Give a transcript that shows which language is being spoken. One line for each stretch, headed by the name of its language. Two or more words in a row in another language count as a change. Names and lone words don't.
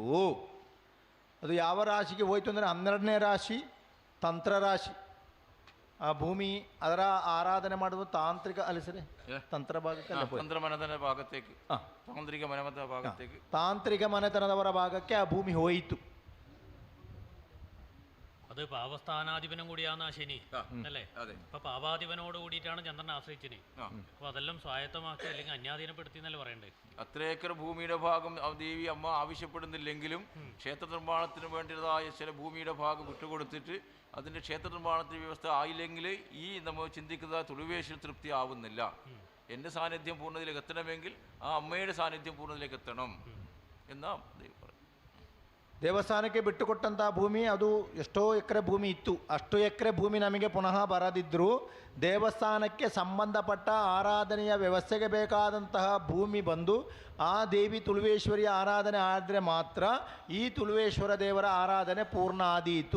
Kannada: ಅದು ಯಾವ ರಾಶಿಗೆ ಹೋಯಿತು ಅಂದರೆ 12ನೇ ರಾಶಿ ತಂತ್ರ ರಾಶಿ. ಆ ಭೂಮಿ ಅದರ ಆರಾಧನೆ ಮಾಡುವ ತಾಂತ್ರಿಕ ಅಲ್ಲ ಸರಿ ತಂತ್ರ ಭಾಗಕ್ಕೆ ತಾಂತ್ರಿಕ ಮನೆತನದವರ ಭಾಗಕ್ಕೆ ಆ ಭೂಮಿ ಹೋಯಿತು.
Malayalam: അത് പാപസ്ഥാനാധിപനും കൂടിയാണ് ആ ശനി അല്ലേ? അപ്പൊ പാപാധിപനോട് കൂടിയിട്ടാണ് ചന്ദ്രനെ ആശ്രയിച്ചിന്. അപ്പൊ അതെല്ലാം സ്വായത്തമാക്കി അല്ലെങ്കിൽ അന്യാധീനപ്പെടുത്തി എന്നല്ലേ പറയണ്ടേ? അത്ര ഏക്കർ ഭൂമിയുടെ ഭാഗം ദേവി അമ്മ ആവശ്യപ്പെടുന്നില്ലെങ്കിലും ക്ഷേത്ര നിർമ്മാണത്തിന് വേണ്ടതായ ചില ഭൂമിയുടെ ഭാഗം വിട്ടുകൊടുത്തിട്ട് അതിൻ്റെ ക്ഷേത്ര നിർമ്മാണത്തിന് വ്യവസ്ഥ ആയില്ലെങ്കിൽ ഈ നമ്മൾ ചിന്തിക്കുന്ന തുളുവേശ്വര തൃപ്തി ആവുന്നില്ല. എൻ്റെ സാന്നിധ്യം പൂർണ്ണതയിലേക്ക് എത്തണമെങ്കിൽ ആ അമ്മയുടെ സാന്നിധ്യം പൂർണ്ണതയിലേക്ക് എത്തണം എന്നാ ദൈവം പറയും.
Kannada: ದೇವಸ್ಥಾನಕ್ಕೆ ಬಿಟ್ಟುಕೊಟ್ಟಂಥ ಭೂಮಿ ಅದು ಎಷ್ಟೋ ಎಕರೆ ಭೂಮಿ ಇತ್ತು. ಅಷ್ಟು ಎಕರೆ ಭೂಮಿ ನಮಗೆ ಪುನಃ ಬರದಿದ್ದರೂ ದೇವಸ್ಥಾನಕ್ಕೆ ಸಂಬಂಧಪಟ್ಟ ಆರಾಧನೆಯ ವ್ಯವಸ್ಥೆಗೆ ಬೇಕಾದಂತಹ ಭೂಮಿ ಬಂದು ಆ ದೇವಿ ತುಳುವೇಶ್ವರಿಯ ಆರಾಧನೆ ಆದರೆ ಮಾತ್ರ ಈ ತುಳುವೇಶ್ವರ ದೇವರ ಆರಾಧನೆ ಪೂರ್ಣ ಆದೀತು.